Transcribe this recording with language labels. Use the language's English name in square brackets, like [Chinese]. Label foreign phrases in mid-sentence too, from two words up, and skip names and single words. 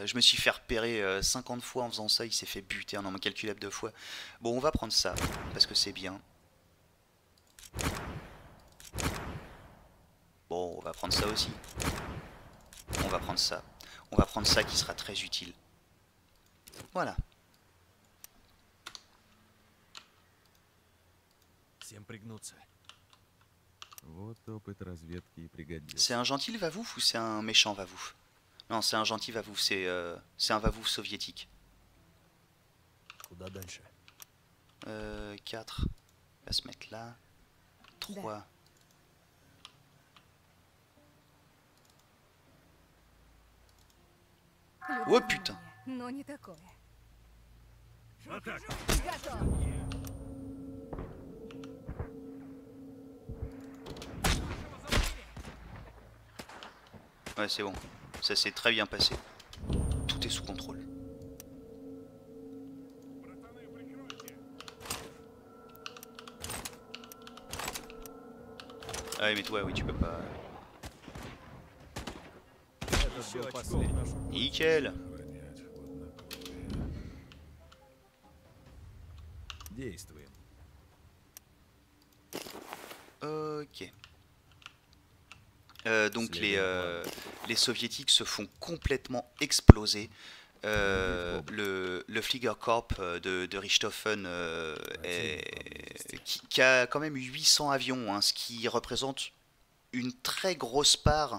[French] Je me suis fait repérer 50 fois en faisant ça, il s'est fait buter en nombre incalculable de fois. Bon, on va prendre ça, parce que c'est bien. Bon, on va prendre ça aussi. On va prendre ça. On va prendre ça qui sera très utile. Voilà. [Russian] Всем пригнуться. Вот опыт разведки и пригодился. [French] C'est un gentil Vavouf ou c'est un méchant Vavouf? Non, c'est un gentil Vavouf, c'est un Vavouf soviétique. [Russian] Куда дальше? [French] 4. On va se mettre là. 3. Oh putain! [Russian] Но не такое. Готов. [French] Ouais, c'est bon. Ça s'est très bien passé. Tout est sous contrôle. Ah oui, mais toi, oui, tu peux pas... [Russian] Это был последний. [French] Nickel! [Russian] Действуем. [French] Ok. Donc les soviétiques se font complètement exploser. Le Fliegerkorps de Richthofen qui a quand même 800 avions, hein, ce qui représente une très grosse part.